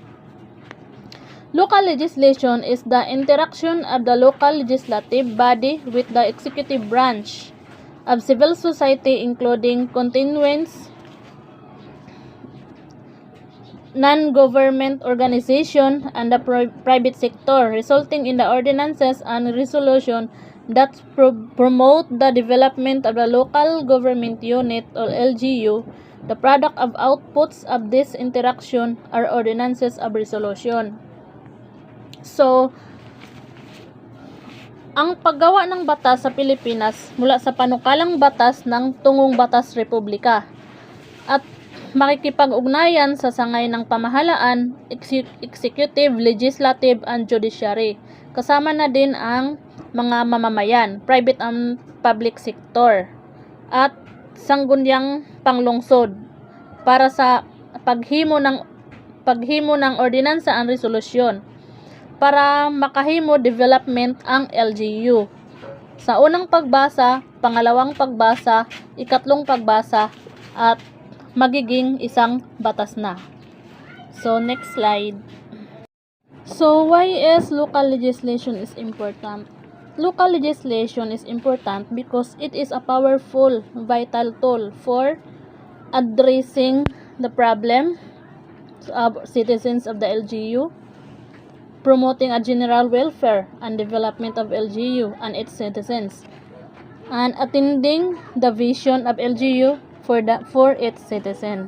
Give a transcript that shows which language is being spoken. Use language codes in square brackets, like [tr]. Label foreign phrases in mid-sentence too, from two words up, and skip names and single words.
[en] Local legislation is the interaction of the local legislative body with the executive branch of civil society including constituents, non-government organization, and the private sector, resulting in the ordinances and resolution that promote the development of the local government unit or LGU. The product of outputs of this interaction are ordinances of resolution. So, [tl] ang paggawa ng batas sa Pilipinas mula sa panukalang batas ng tungong batas republika at makikipag-ugnayan sa sangay ng pamahalaan, [en] executive, legislative, and judiciary. [tl] Kasama na din ang mga mamamayan, [en] private and public sector, [tl] at sangguniang panglungsod para sa paghimo ng ordinansa ang resolusyon para makahimo development ang LGU. Sa unang pagbasa, pangalawang pagbasa, ikatlong pagbasa, at magiging isang batas na. [en] So, next slide. So, why is local legislation is important? Local legislation is important because it is a powerful, vital tool for addressing the problem of citizens of the LGU, promoting a general welfare and development of LGU and its citizens, and attending the vision of LGU for its citizen.